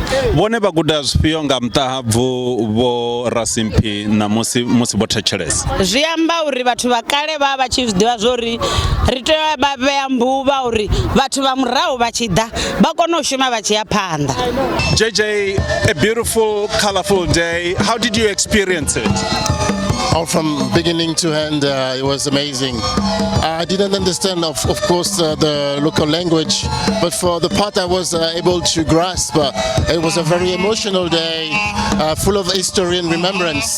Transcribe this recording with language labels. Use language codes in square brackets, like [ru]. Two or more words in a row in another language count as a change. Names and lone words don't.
[ve] Vhone vha guda zwifhio nga muṱahabvu vho Rasimphi na musi vho thetshelesa? Zwi amba uri vhathu vha kale vha vha tshi zwiḓivha zwori ri tea vha vhea mbuvha uri vhathu vha murahu vha tshi ḓa vha kone u shuma vha tshi ya phanḓa. [en] JJ, a beautiful, colorful day. How did you experience it? All from beginning to end, it was amazing. I didn't understand, of course, the local language, but for the part I was able to grasp, it was a very emotional day, full of history and remembrance.